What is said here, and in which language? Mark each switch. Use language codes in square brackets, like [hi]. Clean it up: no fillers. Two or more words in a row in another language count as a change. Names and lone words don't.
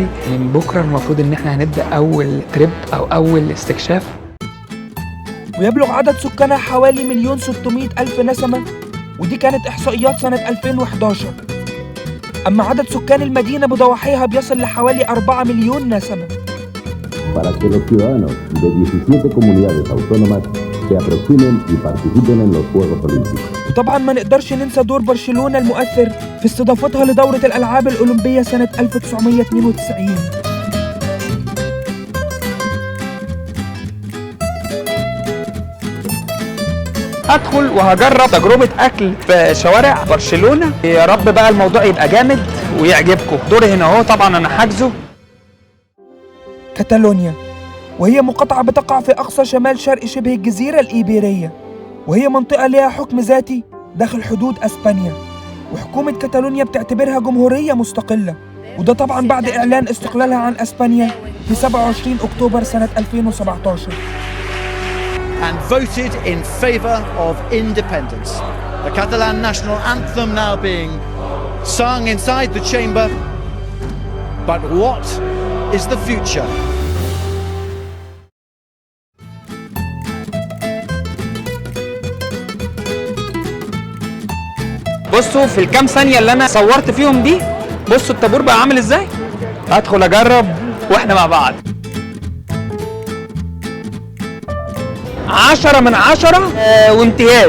[ar] من بكرة المفروض ان احنا هنبدأ اول تريب او اول استكشاف. ويبلغ عدد سكانها حوالي 1,600,000 نسمة، ودي كانت احصائيات سنة 2011. أما عدد سكان المدينة بضواحيها بيصل لحوالي 4 مليون نسمة. [es] Para que los ciudadanos de 17 comunidades autónomas se aproximen y participen en los Juegos Olímpicos. [ar] وطبعا ما نقدرش ننسى دور برشلونة المؤثر في استضافتها لدورة الألعاب الأولمبية سنة 1992. هدخل وهجرب تجربة أكل في شوارع برشلونة. يا رب بقى الموضوع يبقى جامد ويعجبكم. دوري هنا اهو، طبعا أنا حاجزه. كاتالونيا، وهي مقاطعة بتقع في أقصى شمال شرق شبه الجزيرة الإيبيرية، وهي منطقة لها حكم ذاتي داخل حدود أسبانيا، وحكومة كاتالونيا بتعتبرها جمهورية مستقلة، وده طبعا بعد إعلان استقلالها عن أسبانيا في 27 أكتوبر سنة 2017. [en] and voted in favour of independence. The Catalan national anthem now being sung inside the chamber. But what is the future? [ar] بصوا في الكام ثانية اللي أنا صورت فيهم دي، بصوا الطابور بقى عامل إزاي. هدخل أجرب وإحنا مع بعض. 10 من 10 وامتياز.